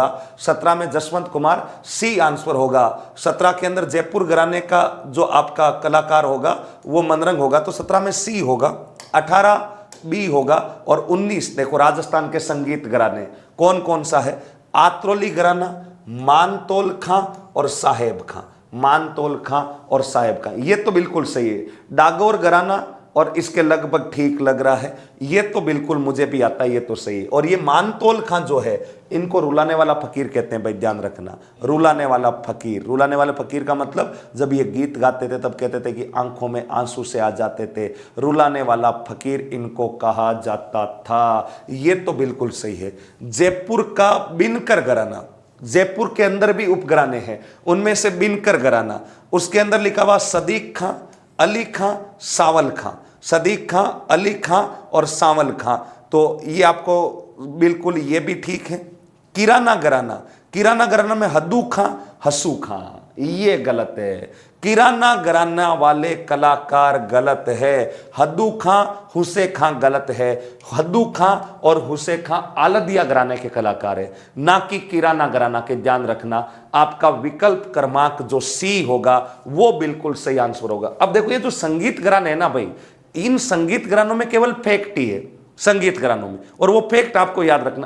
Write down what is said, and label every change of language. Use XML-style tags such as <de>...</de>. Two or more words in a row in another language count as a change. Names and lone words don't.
<hi>17 में जसवंत कुमार, सी आंसर होगा। 17 के अंदर जयपुर घराने का जो आपका कलाकार होगा वो मनरंग होगा, तो 17 में सी होगा। 18 बी होगा। और 19 देखो राजस्थान के संगीत घराने कौन कौन सा है, आत्रोली घराना, मानतोल खां और साहेब खां, मानतोल खां और साहेब खां, ये तो बिल्कुल सही है। डागौर घराना और इसके लगभग ठीक लग रहा है, ये तो बिल्कुल मुझे भी आता है, ये तो सही है। और ये मानतोल खां जो है इनको रुलाने वाला फकीर कहते हैं भाई, ध्यान रखना, रुलाने वाला फकीर। रुलाने वाले फकीर का मतलब जब ये गीत गाते थे तब कहते थे कि आंखों में आंसू से आ जाते थे, रुलाने वाला फकीर इनको कहा जाता था, ये तो बिल्कुल सही है। जयपुर का बिनकर घराना, जयपुर के अंदर भी उपघराने हैं, उनमें से बिनकर घराना, उसके अंदर लिखा हुआ सदीक खां, अली खां, सावल खां, सदीक खां, अली खां और सावल खां, तो ये आपको बिल्कुल ये भी ठीक है। किराना घराना, किराना घराना में हद्दू खां, हसू खां, ये गलत है। किराना घराना वाले कलाकार गलत है, हद्दू खां, हुसे खां गलत है। हद्दू खां और हुसे खां आलदिया घराने के कलाकार है, ना कि किराना घराना के। ध्यान रखना, आपका विकल्प क्रमांक जो सी होगा वो बिल्कुल सही आंसर होगा। अब देखो ये जो संगीत घराने है ना भाई, इन संगीत घरानों में केवल फैक्ट ही है, संगीत घरानों में, और वो फैक्ट आपको याद रखना।</hi>